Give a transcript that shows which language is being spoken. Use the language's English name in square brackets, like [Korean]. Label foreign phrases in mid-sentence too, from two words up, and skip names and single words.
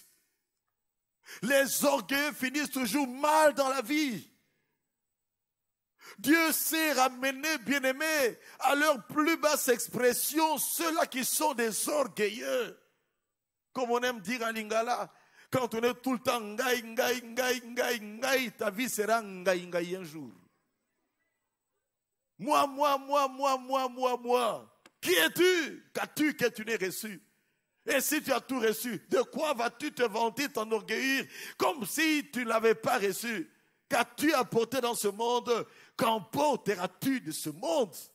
[French] Les orgueilleux finissent toujours mal dans la vie. Dieu sait ramener, bien-aimés, à leur plus basse expression, ceux-là qui sont des orgueilleux. Comme on aime dire en lingala, quand on est tout le temps [Lingala] ngai, ngai, ngai, ngai, ngai, [French] ta vie sera [Lingala] ngai, ngai [French] un jour. Moi. Qui es-tu? Qu'as-tu que tu n'aies reçu? Et si tu as tout reçu, de quoi vas-tu te vanter, t'enorgueillir, comme si tu ne l'avais pas reçu? Qu'as-tu apporté dans ce monde? Qu'emporteras-tu de ce monde?